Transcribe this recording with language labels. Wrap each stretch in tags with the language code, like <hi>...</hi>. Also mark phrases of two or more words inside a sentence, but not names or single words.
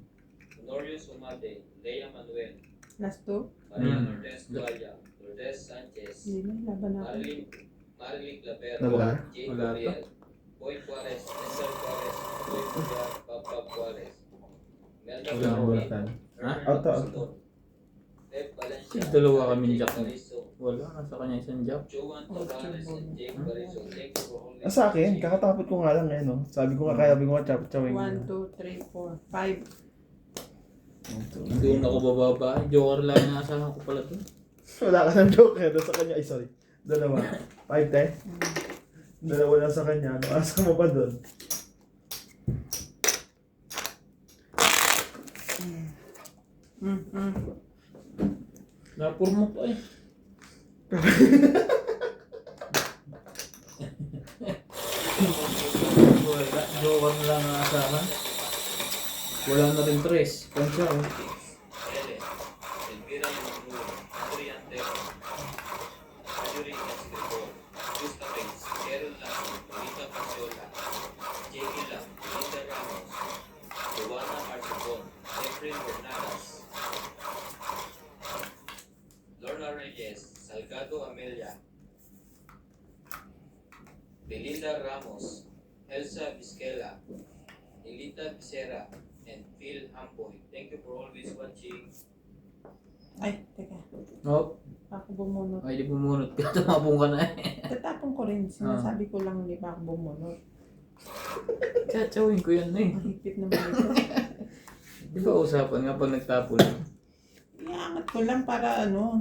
<tl>Honorio Sumate, Lea Manuel,</tl> <en>Last two?</en> <tl>Maria Hmm. Lourdes Guaya, Lourdes Sanchez, Hindi na. Laban natin. Marilyn Clavero, Wala. Jane Wala to. Gabriel, Boy Juarez, Nestor Juarez, Boy Juarez, Papa Juarez, Melda Wala, Martin, wala. Tan. Ha? Auto. Pep Valencia, Dalawa kaming Jake jack na. Bariso, Wala, nasa kanya isang jack. Joan Tavares, and Jake Bariso.</tl> <en>Thank you for always</en> <tl>Sa akin, kakatapot ko nga lang ngayon, no? Sabi ko nga, kaya sabi ko nga, chawin ko. 1, 2, 3, 4, 5. Doon ako bababa. Joker lang yung naasahan ko pala doon. Wala ka ng joker sa kanya. Ay, sorry. Dalawa. 5, 10? Dalawa lang sa kanya. Ano asa mo pa doon? Napur mo pa eh. Wala, joker lang naasahan. Wala na rin tres. Pansya oh. Ellen, Elvira Lumuru, Adrian Teco, Marjorie Escritor, Gusta Pence, Carol Lasso, Marita Pasiola, Jamie Lam, Linda Ramos, Joanna Arcibon, Efren Bernadas, Lorna Reyes, Salgado Amelia, Belinda Ramos, Elsa Vizquela, Elita Becerra, and Phil Ampoy.</tl> <en>Thank you for always watching.</en> <tl>Ay, teka. Oh, Ako bumunot. ay di bumunot ka. Tumapong ka na eh. Tatapon ko rin. Sinasabi ko lang hindi pa ako bumunot. Chatsawin ko yan eh. Mahigpit naman ito. Di ba usapan nga pag nagtapon? Iangat ko lang para ano.</tl>